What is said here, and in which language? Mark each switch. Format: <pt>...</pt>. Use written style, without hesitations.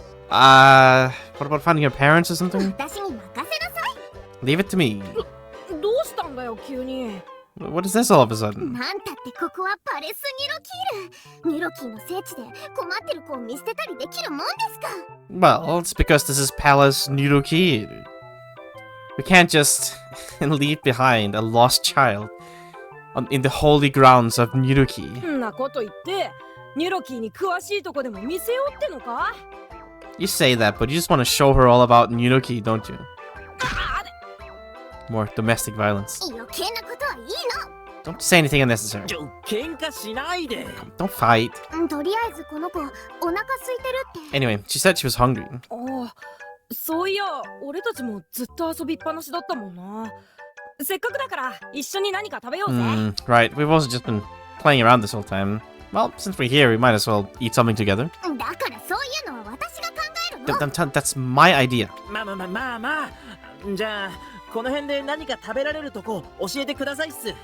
<en>What about finding her parents or something?</en> <ja>私に任せなさい。</ja> <en>Leave it to me.</en> <ja>どうしたんだよ急に。</ja> <en>What is this all of a sudden?</en> <ja>なんたってここはパレスニロキール。ニロキーの聖地で困ってる子を見捨てたりできるもんですか？</ja> <en>Well, it's because this is Palace Nidoki. We can't just leave behind a lost child in the holy grounds of Nidoki.</en> <ja>んなこと言ってニュロキーに詳しいとこでも見せようってのか？</ja> <en>You say that, but you just want to show her all about Nidoki, don't you? More domestic violence.</en> <ja>余計なことはいい</ja> <en>Don't say anything unnecessary.</en> <ja>喧嘩しないで。</ja> <en>Don't fight. の。</en> <ja>とりあえずこの子お腹空いてるって。</ja> <en>Anyway, she said she was hungry.</en> <ja>ああ、そういや俺たちもずっと遊びっぱなしだったもんな。せっかくだから一緒に何か食べようぜ。</ja> <en>Right, we've also just been playing around this whole time. Well, since we're here, we might as well eat something together.</en> <ja>だからそういうのは私が考えるの。</ja> <en>That's my idea. まあ。</en> <ja>じゃあこの辺で何か食べられるとこ教えてくださいっす。</ja>